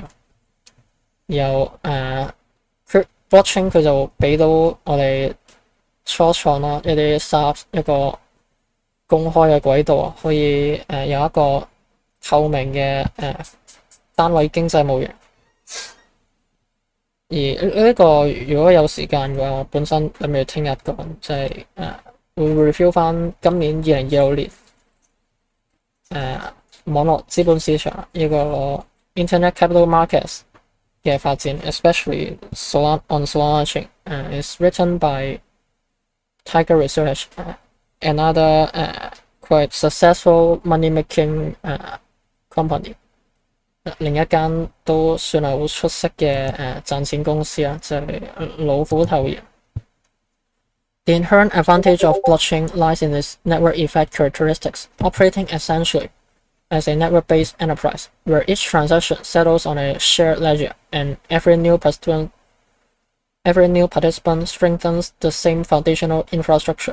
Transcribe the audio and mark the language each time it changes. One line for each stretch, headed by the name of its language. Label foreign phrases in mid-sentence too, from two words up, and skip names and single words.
Cantonese: 然後blockchain 佢就俾到我哋初創啦一啲 startup 一個公開嘅軌道，可以有一個透明嘅單位經濟模型。而呢個如果有時間嘅話，我本身諗住聽日講，就係會 review 翻今年2026年網絡資本市場呢個
English: Internet Capital Markets
Cantonese: 嘅發展 ，
English: especially on Solana chain. It's written by Tiger Research. Another quite successful money-making company.
Cantonese: 另一間都算係好出色嘅賺錢公司啊，就係老虎頭研。
English: The inherent advantage of blockchain lies in its network effect characteristics, operating essentially as a network-based enterprise, where each transaction settles on a shared ledger, and every new Every new participant strengthens the same foundational infrastructure.